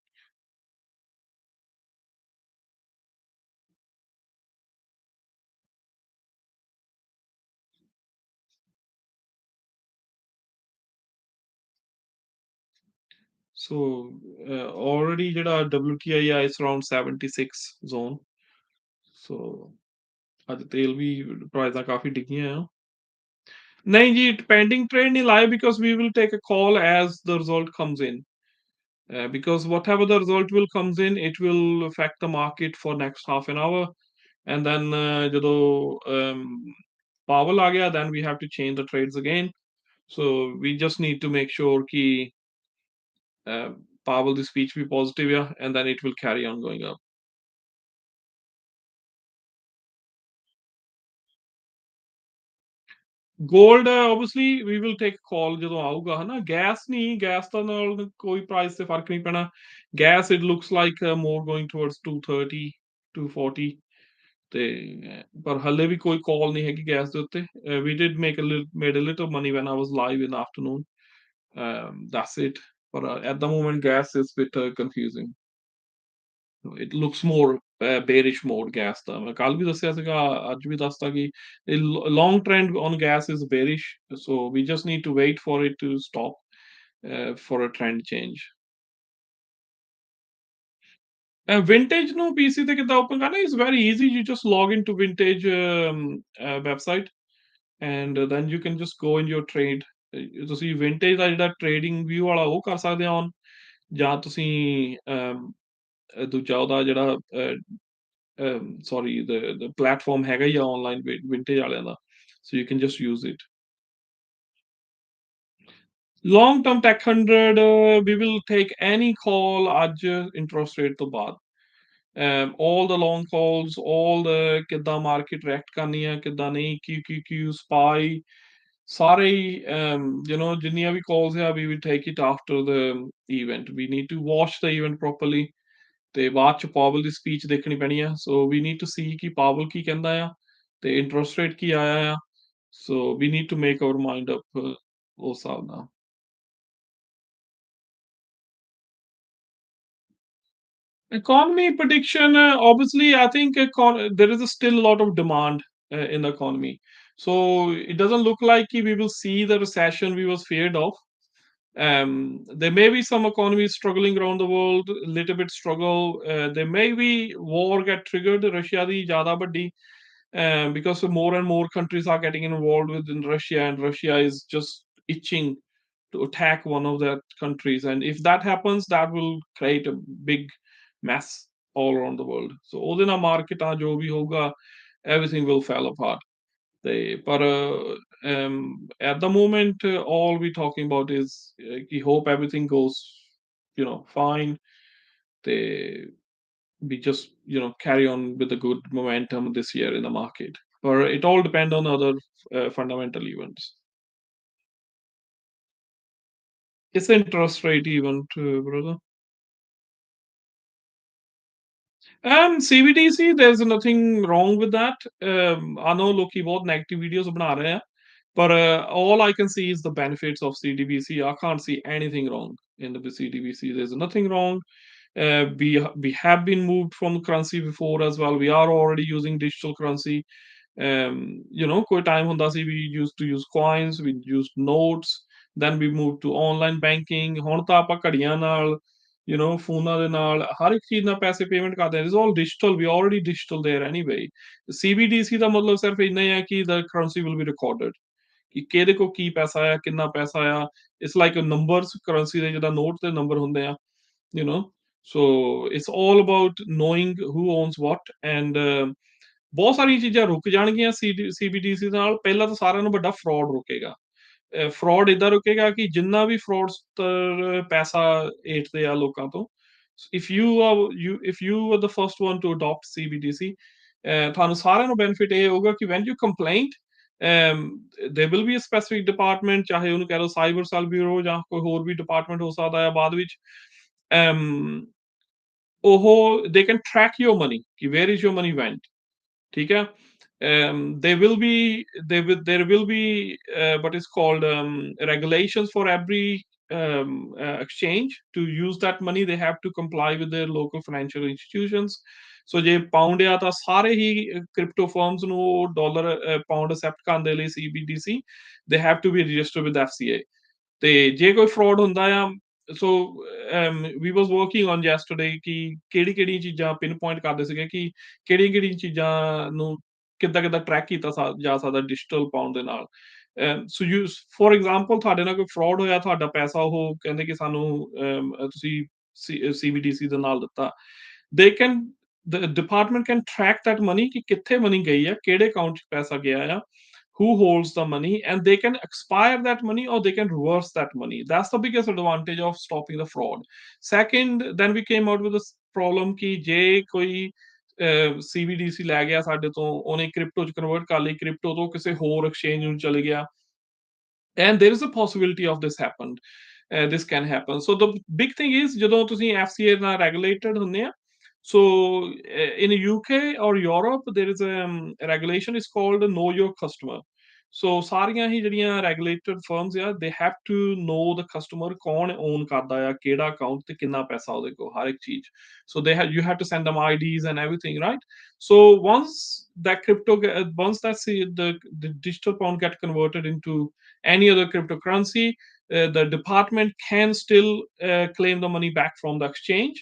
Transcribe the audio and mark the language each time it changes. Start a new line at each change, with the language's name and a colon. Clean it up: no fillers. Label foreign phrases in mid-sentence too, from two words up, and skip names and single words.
Punjabi: ਸੋ ਆਲਰੇਡੀ ਜਿਹੜਾ WTI ਆ ਇਸ
English: around 76 zone
Punjabi: ਸੋ ਅੱਜ ਤੇਲ ਵੀ ਪ੍ਰਾਈਸਾਂ ਕਾਫੀ ਡਿੱਗੀਆਂ ਆ ਨਹੀਂ ਜੀ
English: pending trade
Punjabi: ਨਹੀਂ ਲਾਇਆ
English: because we will take a call as the result comes in because whatever the result will comes in it will affect the market for next half an hour and then
Punjabi: ਜਦੋਂ Powell ਆ ਗਿਆ
English: then we have to change the trades again so we just need to make sure
Punjabi: ਕਿ Powell ਦੀ
English: speech be positive and then it will carry on going up.
Punjabi: ਗੋਲਡ
English: obviously we will take call
Punjabi: ਜਦੋਂ ਆਊਗਾ ਹਨਾ ਗੈਸ ਨਹੀਂ ਗੈਸ ਦਾ ਨਾਲ ਕੋਈ ਪ੍ਰਾਈਸ ਤੇ ਫਰਕ ਨਹੀਂ ਪੈਣਾ ਗੈਸ
English: it looks like more going towards 230 240
Punjabi: ਤੇ ਪਰ ਹੱਲੇ ਵੀ ਕੋਈ ਕਾਲ ਨਹੀਂ ਹੈਗੀ ਗੈਸ ਦੇ ਉੱਤੇ
English: we did made a little money when I was live in the afternoon that's it but at the moment gas is a bit confusing it looks more bearish mode
Punjabi: gas ਦਾ ਮੈਂ ਕੱਲ ਵੀ ਦੱਸਿਆ ਸੀਗਾ ਅੱਜ ਵੀ ਦੱਸਦਾ ਕਿ
English: long trend on gas is bearish so we just need to wait for it to stop for a trend change
Punjabi: vintage ਨੂੰ PC ਤੇ ਕਿੱਦਾਂ open ਕਰਨਾ
English: is very easy you just log into vintage website and then you can just go in your trade
Punjabi: ਤੁਸੀਂ vintage ਦਾ ਜਿਹੜਾ
English: trading view
Punjabi: ਵਾਲਾ ਉਹ ਕਰ ਸਕਦੇ ਹੋ on ਜਾਂ ਤੁਸੀਂ ਦੂਜਾ ਉਹਦਾ ਜਿਹੜਾ
English: sorry the platform
Punjabi: ਹੈਗਾ ਹੀ ਆ online vintage ਵਾਲਿਆਂ ਦਾ
English: so you can just use it long term tech 100 we will take any call ਅੱਜ interest rate
Punjabi: ਤੋਂ ਬਾਅਦ
English: all the long calls all the ਕਿੱਦਾਂ market react
Punjabi: ਕਰਨੀ ਹੈ ਕਿੱਦਾਂ ਨਹੀਂ QQQ SPY ਸਾਰੇ
English: you know
Punjabi: ਜਿੰਨੀਆਂ ਵੀ calls ਆ
English: we will take it after the event we need to watch the event properly
Punjabi: ਤੇ ਬਾਅਦ ਚ ਪਾਵਲ ਦੀ ਸਪੀਚ ਦੇਖਣੀ ਪੈਣੀ ਆ
English: so we need to see
Punjabi: ਕਿ ਪਾਵਲ ਕੀ ਕਹਿੰਦਾ ਆ ਤੇ
English: interest rate
Punjabi: ਕੀ ਆਇਆ ਆ
English: so we need to make our mind up
Punjabi: ਉਸ ਹਿਸਾਬ ਨਾਲ
English: economy prediction obviously I think there is still a lot of demand in the economy so it doesn't look like we will see the recession we was feared of there may be some economies struggling around the world, a little bit struggle. There may be war get triggered. Russia the
Hindi: ज़्यादा बड़ी
English: because more and more countries are getting involved within Russia, and Russia is just itching to attack one of the countries. And if that happens, that will create a big mess all around the world. So
Punjabi: ਉਹਦੇ ਨਾਲ ਮਾਰਕੀਟਾਂ ਜੋ ਵੀ ਹੋਊਗਾ,
English: everything will fall apart. But at the moment, all we're talking about is we hope everything goes, fine. We just, carry on with the good momentum this year in the market. But it all depends on other fundamental events. It's interest rate event, brother. CBDC, there's nothing wrong with that. I know
Punjabi: ਲੋਕੀ ਬਹੁਤ
English: negative videos
Punjabi: ਬਣਾ ਰਹੇ ਆ,
English: but all I can see is the benefits of CDBC. I can't see anything wrong in the CDBC. There's nothing wrong. We have been moved from currency before as well. We are already using digital currency.
Punjabi: ਕੋਈ time ਹੁੰਦਾ ਸੀ
English: we used to use coins, we used notes, then we moved to online banking.
Punjabi: ਹੁਣ ਤਾਂ ਆਪਾਂ ਘੜੀਆਂ ਨਾਲ ਫੋਨਾਂ ਦੇ ਨਾਲ ਹਰ ਇੱਕ ਚੀਜ਼ ਨਾਲ ਪੈਸੇ ਪੇਮੈਂਟ ਕਰਦੇ ਆ
English: it's all digital we already digital there anyway
Punjabi: CBDC ਦਾ ਮਤਲਬ ਸਿਰਫ ਇੰਨਾ ਹੀ ਹੈ ਕਿ
English: the currency will be recorded
Punjabi: ਕਿ ਕਿਹਦੇ ਕੋ ਕੀ ਪੈਸਾ ਆ ਕਿੰਨਾ ਪੈਸਾ ਆ
English: it's like numbers
Punjabi: ਕਰੰਸੀ ਦੇ ਜਿੱਦਾਂ ਨੋਟ ਦੇ ਨੰਬਰ ਹੁੰਦੇ ਆ
English: you know so it's all about knowing who owns what and
Punjabi: ਬਹੁਤ ਸਾਰੀਆਂ ਚੀਜ਼ਾਂ ਰੁਕ ਜਾਣਗੀਆਂ CBDC ਨਾਲ ਪਹਿਲਾਂ ਤਾਂ ਸਾਰਿਆਂ ਨੂੰ ਵੱਡਾ ਫਰਾਡ ਰੁਕੇਗਾ ਫਰਾਡ ਏਦਾਂ ਰੁਕੇਗਾ ਕਿ ਜਿੰਨਾ ਵੀ ਫਰਾਡਸਟਰ ਪੈਸਾ ਏਟਦੇ ਆ ਲੋਕਾਂ ਤੋਂ
English: if you are the first one to adopt CBDC
Punjabi: ਤੁਹਾਨੂੰ ਸਾਰਿਆਂ ਨੂੰ ਬੈਨੀਫਿਟ ਇਹ ਹੋਊਗਾ ਕਿ
English: when you complaint there will be a specific department
Punjabi: ਚਾਹੇ ਉਹਨੂੰ ਕਹਿ ਲਓ
English: cyber cell bureau
Punjabi: ਜਾਂ ਕੋਈ ਹੋਰ ਵੀ ਡਿਪਾਰਟਮੈਂਟ ਹੋ ਸਕਦਾ ਹੈ ਬਾਅਦ ਵਿੱਚ
English: ਉਹ they can track your money ਕਿ where is your money went
Punjabi: ਠੀਕ ਹੈ
English: there will be what is called regulations for every exchange to use that money they have to comply with their local financial institutions so
Punjabi: ਜੇ ਪਾਉਂਡ ਆ ਤਾਂ ਸਾਰੇ ਹੀ
English: crypto firms
Punjabi: ਨੂੰ ਡਾਲਰ ਪਾਉਂਡ ਅਸੈਪਟ ਕਰਨ ਦੇ ਲਈ CBDC
English: they have to be registered with FCA
Punjabi: ਤੇ ਜੇ ਕੋਈ ਫਰਾਡ ਹੁੰਦਾ ਆ
English: so we was working on yesterday
Punjabi: ਕਿ ਕਿਹੜੀ ਚੀਜ਼ਾਂ
English: pin point
Punjabi: ਕਰਦੇ ਸੀਗੇ ਕਿ ਕਿਹੜੀਆਂ ਚੀਜ਼ਾਂ ਨੂੰ ਕਿੱਦਾਂ ਟਰੈਕ ਕੀਤਾ ਜਾ ਸਕਦਾ
English: digital pound
Punjabi: ਦੇ ਨਾਲ
English: so you for example
Punjabi: ਤੁਹਾਡੇ ਨਾਲ ਕੋਈ ਫਰਾਡ ਹੋਇਆ ਤੁਹਾਡਾ ਪੈਸਾ ਉਹ ਕਹਿੰਦੇ ਕਿ ਸਾਨੂੰ ਤੁਸੀਂ CBDC ਦੇ ਨਾਲ ਦਿੱਤਾ
English: they can the department can track that money
Punjabi: ਕਿ ਕਿੱਥੇ ਮਨੀ ਗਈ ਆ ਕਿਹੜੇ ਅਕਾਊਂਟ 'ਚ ਪੈਸਾ ਗਿਆ ਆ
English: who holds the money and they can expire that money or they can reverse that money that's the biggest advantage of stopping the fraud second then we came out with this problem
Punjabi: ਕਿ ਜੇ ਕੋਈ CBDC ਲੈ ਗਿਆ ਸਾਡੇ ਤੋਂ, ਉਹਨੇ ਕ੍ਰਿਪਟੋ 'ਚ ਕਨਵਰਟ ਕਰ ਲਈ, ਕ੍ਰਿਪਟੋ ਤੋਂ ਕਿਸੇ ਹੋਰ ਐਕਸਚੇਂਜ ਨੂੰ ਚਲੇ ਗਿਆ।
English: And there is a possibility of this happened. This can happen. So the big thing is
Punjabi: ਜਦੋਂ ਤੁਸੀਂ FCA ਨਾਲ
English: regulated
Punjabi: ਹੁੰਦੇ ਆ,
English: so in UK or Europe there is a regulation is called know your customer.
Punjabi: So ਸਾਰੀਆਂ ਹੀ ਜਿਹੜੀਆਂ regulated firms ਆ,
English: they have to know the customer,
Punjabi: ਕੌਣ own ਕਰਦਾ ਆ, ਕਿਹੜਾ account ਤੇ ਕਿੰਨਾ ਪੈਸਾ ਉਹਦੇ ਕੋਲ, ਹਰ ਇੱਕ ਚੀਜ਼।
English: So you have to send them IDs and everything, right? So once that once the digital pound get converted into any other cryptocurrency, the department can still claim the money back from the exchange.